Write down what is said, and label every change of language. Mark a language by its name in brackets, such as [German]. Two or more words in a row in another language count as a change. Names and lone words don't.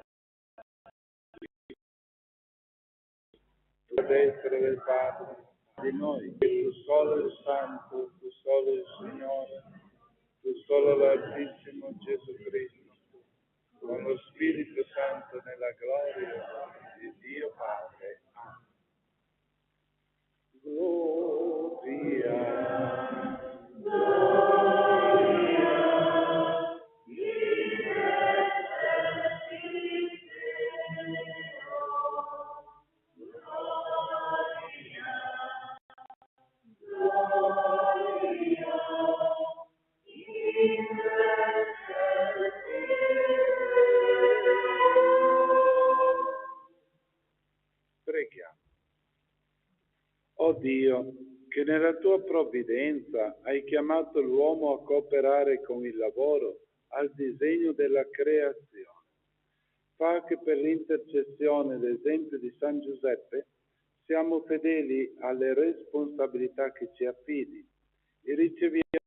[Italian] Tu a destra del Padre, di noi, che tu solo il Santo, tu solo il Signore, tu solo l'Altissimo Gesù Cristo, con lo Spirito Santo nella gloria di Dio Padre. Amen. [Latin] Gloria, gloria, in excelsis Deo, gloria, gloria, in excelsis Deo. [Italian] Preghiamo. Oh Dio, che nella tua provvidenza hai chiamato l'uomo a cooperare con il lavoro al disegno della creazione, fa che per l'intercessione ed esempio di San Giuseppe siamo fedeli alle responsabilità che ci affidi e riceviamo